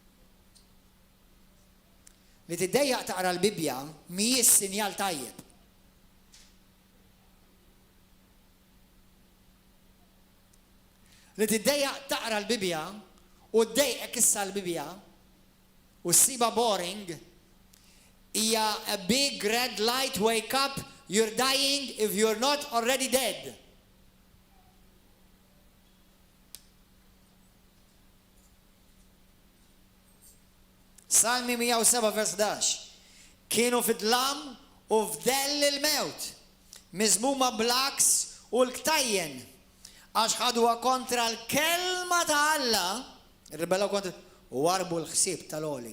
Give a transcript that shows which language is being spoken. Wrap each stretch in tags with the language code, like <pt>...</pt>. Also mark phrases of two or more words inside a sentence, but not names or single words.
<mt>Li tiddejjaq taqra l-Bibja mhijiex sinjal tajjeb. Li tiddejjaq taqra l-Bibja u ddejqek issa l-Bibja u ssiba boring hija</mt> <en>a big red light, wake up, you're dying if you're not already dead.</en> <mt>Salmi 107 vers 11. Kienu fid-dlam u f'dell il-mewt, miżmuma blaks u l-ktajjen, għax ħadwa kontra l-kelma ta' Alla, irribellaw kontra u warbu l-ħsieb tal-oli.</mt>